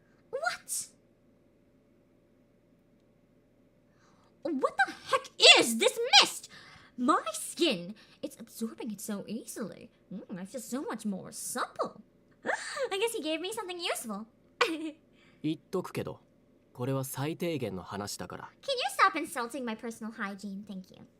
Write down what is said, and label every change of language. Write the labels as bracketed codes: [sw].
[en] What? What the heck is this mist? My skin, it's absorbing it so easily. I feel so much more supple. I guess he gave me something useful. [ja] 言っとくけど、これは最低限の話だから。 [en] Can you stop insulting my personal hygiene? Thank you.